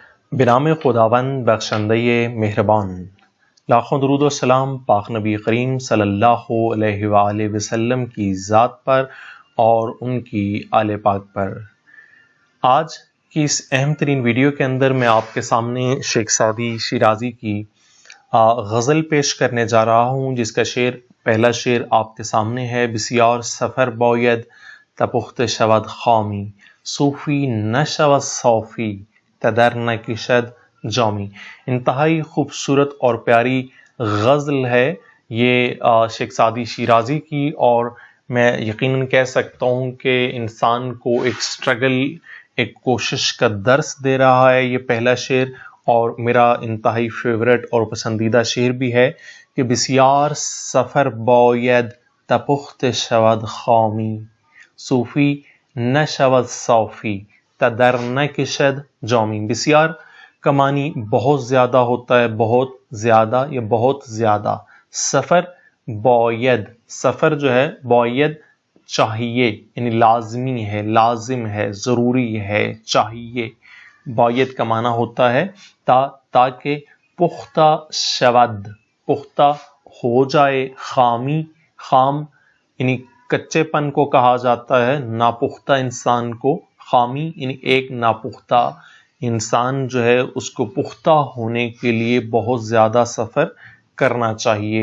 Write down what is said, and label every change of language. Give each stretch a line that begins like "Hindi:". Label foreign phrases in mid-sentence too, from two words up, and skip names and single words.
Persian: بنام خداوند بخشندہ مہربان،
Urdu: لاکھوں درود و سلام پاک نبی کریم
Arabic: صلی اللہ علیہ وآلہ وسلم
Urdu: کی ذات پر اور ان کی آل پاک پر۔ آج کی اس اہم ترین ویڈیو کے اندر میں آپ کے سامنے شیخ سعدی شیرازی کی غزل پیش کرنے جا رہا ہوں، جس کا پہلا شعر آپ کے سامنے ہے۔
Persian: بسیار سفر باید تا پخت شود خامی، صوفی نشود صافی تدر نکشد جامی۔ انتہائی خوبصورت اور پیاری غزل ہے یہ شیخ سعدی شیرازی کی، اور میں یقیناً کہہ سکتا ہوں کہ انسان کو ایک سٹرگل، ایک کوشش کا درس دے رہا ہے یہ پہلا شعر، اور میرا انتہائی فیورٹ اور پسندیدہ شعر بھی ہے کہ بسیار سفر باید تا پخت شود خامی، صوفی نشود صافی تدر نکشد جامی۔
Urdu: بسیار کا معنی بہت زیادہ ہوتا ہے، بہت زیادہ یا بہت زیادہ۔
Persian: سفر باید،
Urdu: سفر جو ہے باید چاہیے، یعنی لازمی ہے، لازم ہے، ضروری ہے، چاہیے۔ باید کا معنی ہوتا ہے تاکہ
Persian: پختہ شود،
Urdu: پختہ ہو جائے، خامی، خام یعنی کچے پن کو کہا جاتا ہے، ناپختہ انسان کو خامی یعنی ایک ناپختہ انسان جو ہے اس کو پختہ ہونے کے لیے بہت زیادہ سفر کرنا چاہیے۔